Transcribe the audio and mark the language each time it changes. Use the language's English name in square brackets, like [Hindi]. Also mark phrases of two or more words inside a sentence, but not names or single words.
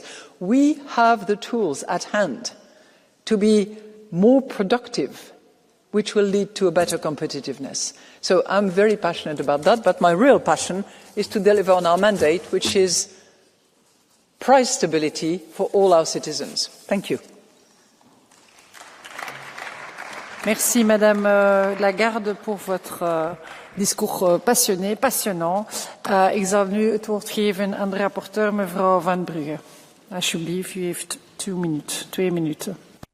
[English] We have the tools at hand to be more productive, which will lead to a better competitiveness. So I'm very passionate about that, but my real passion is to deliver on our mandate, which is price stability for all our citizens. Thank you. [French] Merci Madame Lagarde voor votre discours passionné, passionnant. [Dutch] Ik zal nu het woord geven aan de rapporteur mevrouw Van Brugge. Alsjeblieft, u heeft 2 minuten.